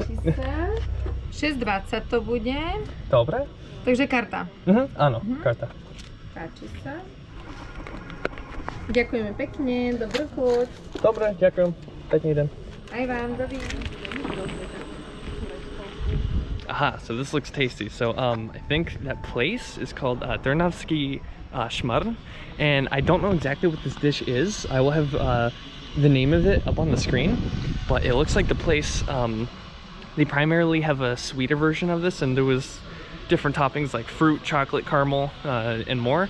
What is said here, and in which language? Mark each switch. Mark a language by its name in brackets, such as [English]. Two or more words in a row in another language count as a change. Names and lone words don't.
[Slovak] Páči sa. 6,20 to bude. Dobre. Takže karta. Áno, karta. Páči sa. Ďakujeme pekne, dobrú chuť. Dobre, ďakujem. Pekný deň. Aj vám, dovidenia. [English] Aha, so this looks tasty. So I think that place is called Trnavský šmarn, and I don't know exactly what this dish is. I will have the name of it up on the screen, but it looks like the place, they primarily have a sweeter version of this, and there was different toppings like fruit, chocolate, caramel, and more.